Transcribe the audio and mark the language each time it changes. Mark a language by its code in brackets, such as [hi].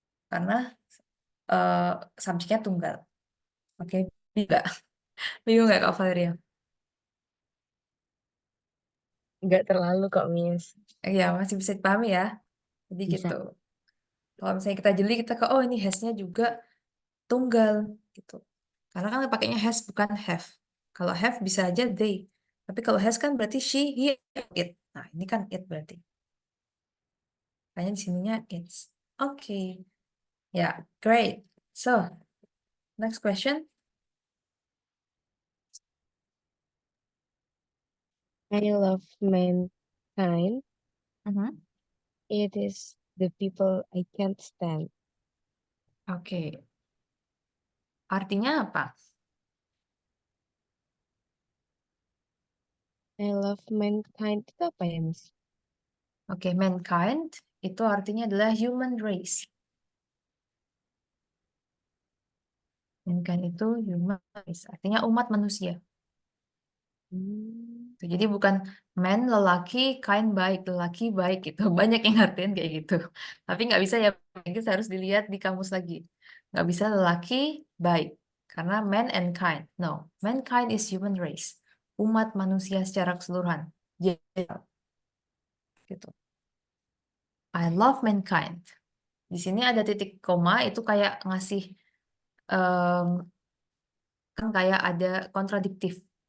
[id] Karena eh, subjeknya tunggal. Oke, bingung bingung nggak Kak Valeria? Nggak terlalu kok, Miss. Ya, masih bisa dipahami ya. Jadi Bisa. gitu. Kalau misalnya kita jeli, kita ke, oh ini has-nya juga tunggal gitu. Karena kan pakainya has bukan have. Kalau have bisa aja they. Tapi kalau has kan berarti she, he, it. Nah, ini kan it berarti. Makanya di sininya it's. Oke. Ya, great. [en] So, next question. I love mankind. Mhm. It is the people I can't stand. [id] Oke. Artinya apa? [en] I love mankind [id] itu apa ya, Miss? Oke, mankind itu artinya adalah [en] human race. [id] Mankind itu [en] human race. [id] Artinya umat manusia. Hmm. Gitu. Jadi bukan man lelaki, kind baik, lelaki baik gitu. Banyak yang ngertiin kayak gitu. Tapi nggak bisa ya, Inggris harus dilihat di kamus lagi. Nggak bisa lelaki baik. Karena [en] man and kind. No, mankind is human race. [id] Umat manusia secara keseluruhan. Jadi, gitu. [en] I love mankind. [id] Di sini ada titik koma, itu kayak ngasih, em, kan kayak ada kontradiktif.